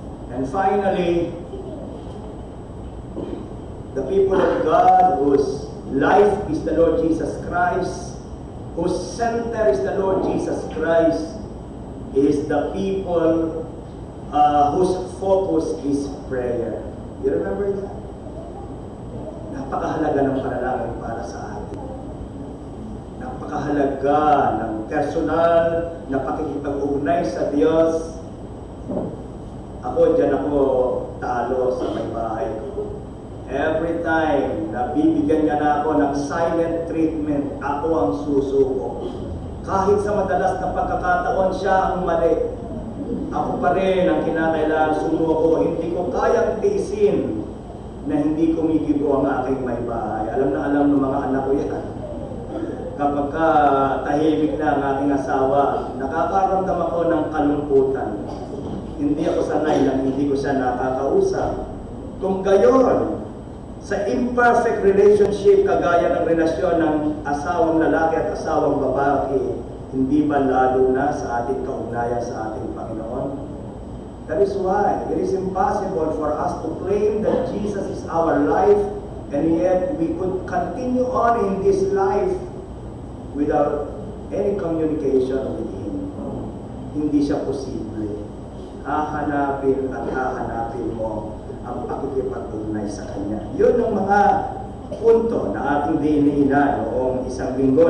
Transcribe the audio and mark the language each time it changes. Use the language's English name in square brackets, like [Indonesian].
[English] And finally, the people of God whose life is the Lord Jesus Christ, whose center is the Lord Jesus Christ, is the people whose focus is prayer. You remember that? [Filipino] Napakahalaga ng panalangin para sa atin. Napakahalaga ng personal na pakikipag-ugnay sa Diyos. Dyan ako talo sa may bahay ko. [English] Every time [Filipino] na bibigyan niya na ako ng silent treatment, ako ang susuko. Kahit sa madalas na pagkakataon siya ang mali, ako pa rin ang kinakailangan sumuko. Hindi ko kayang tiisin na hindi kumikibo ang aking may bahay. Alam na alam ng mga anak ko yan. Kapag tahimik na ang aking asawa, nakakaramdam ako ng kalungkutan. Hindi ako sanay lang, hindi ko siya nakakausap. Kung gayon, sa imperfect relationship, kagaya ng relasyon ng asawang lalaki at asawang babae, hindi ba lalo na sa ating kaugnayan sa ating Panginoon? [English] That is why it is impossible for us to claim that Jesus is our life, and yet we could continue on in this life without any communication with Him. [Filipino] Hindi siya posible. Hahanapin at hahanapin mo ang pakikipag-ugnay sa Kanya. Yun ang mga punto na ating diniina noong isang linggo.